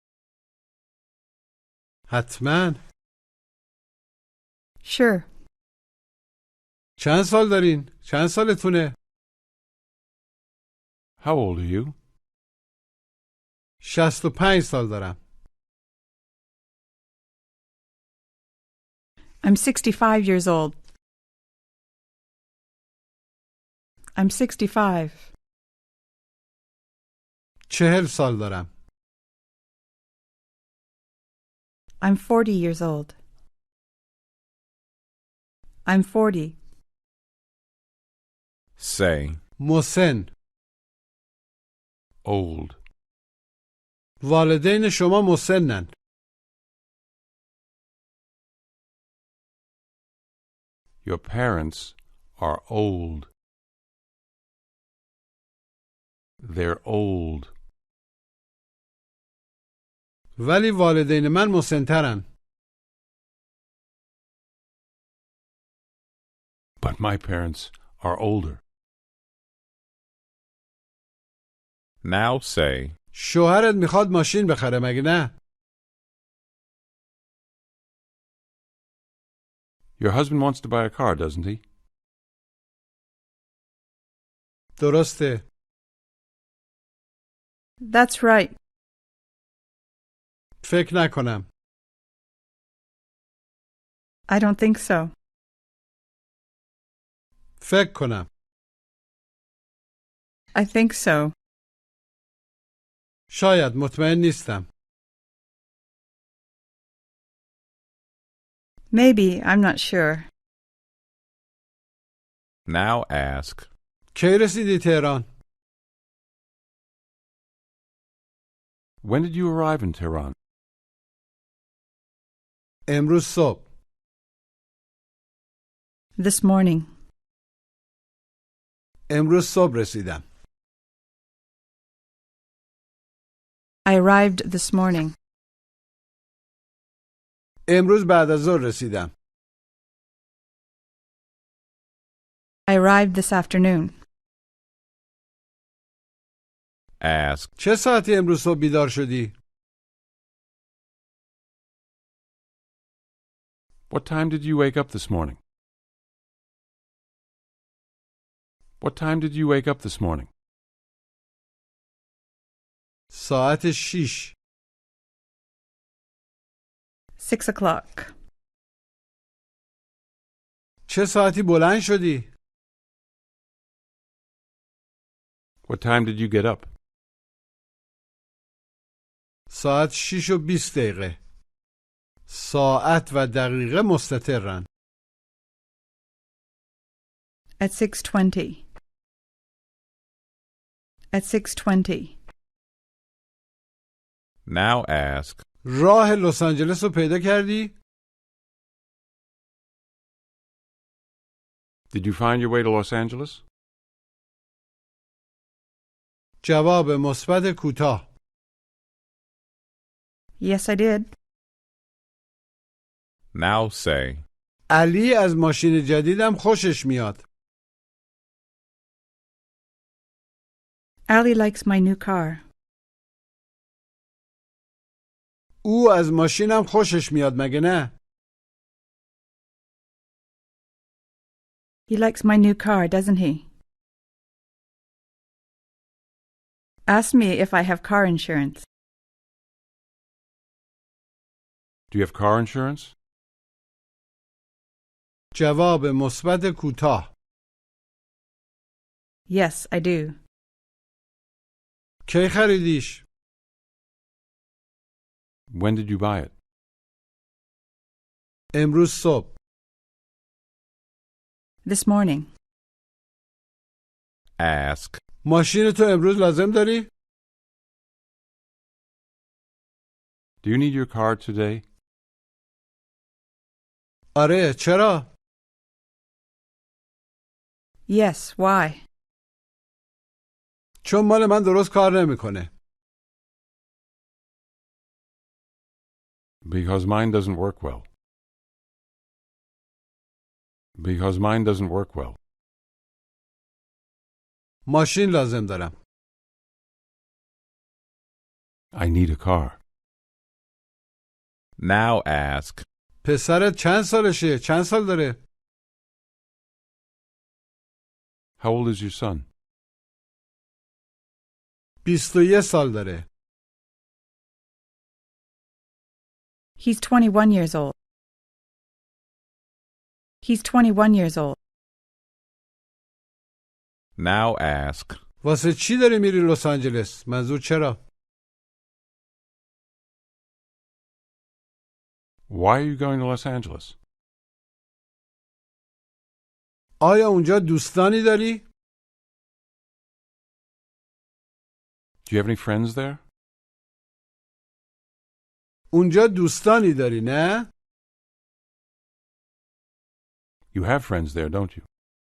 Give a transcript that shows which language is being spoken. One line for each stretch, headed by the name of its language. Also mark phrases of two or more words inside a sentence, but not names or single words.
Persian: حتما.
English: Sure.
Persian: چند سال دارین؟ چند سالتونه؟
English: How old are you?
Persian: 65 سال دارم.
English: I'm 65 years old. I'm 65.
Persian: 40 سال دارم.
English: I'm 40 years old. I'm 40. Say.
Persian: مسن.
English: Old.
Persian: والدین شما مسنن.
English: Your parents are old. They're old.
Persian: ولی والدین من مسنترن.
English: But my parents are older. Now say.
Persian: شوهرت میخواد ماشین بخره مگه نه؟
English: Your husband wants to buy a car, doesn't he?
Persian: درسته.
English: That's right.
Persian: فکر نکنم.
English: I don't think so.
Persian: فکر کنم.
English: I think so.
Persian: شاید، مطمئن نیستم.
English: Maybe, I'm not sure. Now ask.
Persian: کی رسیدی تهران؟
English: When did you arrive in Tehran?
Persian: امروز صبح.
English: This morning.
Persian: امروز صبح رسیدم.
English: I arrived this morning.
Persian: امروز بعد از ظهر رسیدم.
English: I arrived this afternoon. Ask.
Persian: چه ساعتی امروز صبح بیدار شدی؟
English: What time did you wake up this morning? What time did you wake up this morning?
Persian: ساعت 6.
English: 6 o'clock.
Persian: چه ساعتی بلند شدی؟
English: What time did you get up?
Persian: ساعت 6 و 20 دقیقه. ساعت و دقیقه مستترن.
English: At 6:20. At 6:20. Now ask.
Persian: راه لس آنجلس رو پیدا کردی؟
English: Did you find your way to Los Angeles?
Persian: جواب مثبت کوتاه.
English: Yes, I did. Now say.
Persian: علی از ماشین جدیدم خوشش میاد.
English: Ali likes my new car.
Persian: او از ماشینم خوشش میاد مگه نه؟
English: He likes my new car, doesn't he? Ask me if I have car insurance. Do you have car insurance?
Persian: جواب مثبت کوتاه.
English: Yes, I do.
Persian: کی خریدیش؟
English: When did you buy it?
Persian: امروز صبح.
English: This morning. Ask.
Persian: ماشین تو امروز لازم داری؟
English: Do you need your car today?
Persian: آره، چرا؟
English: Yes, why?
Persian: چون مال من درست کار نمیکنه.
English: Because mine doesn't work well. Because mine doesn't work well.
Persian: ماشین لازم دارم.
English: I need a car. Now ask.
Persian: پسرت چند سالشه؟ چند سال داره؟
English: How old is your son?
Persian: 21 سال داره.
English: He's 21 years old. He's 21 years old. Now ask.
Persian: واسه چی داری میری لس آنجلس؟ منظور چرا؟
English: Why are you going to Los Angeles?
Persian: آیا اونجا دوستانی داری؟
English: Do you have any friends there?
Persian: اونجا دوستانی داری نه؟
English: You have friends there, don't you?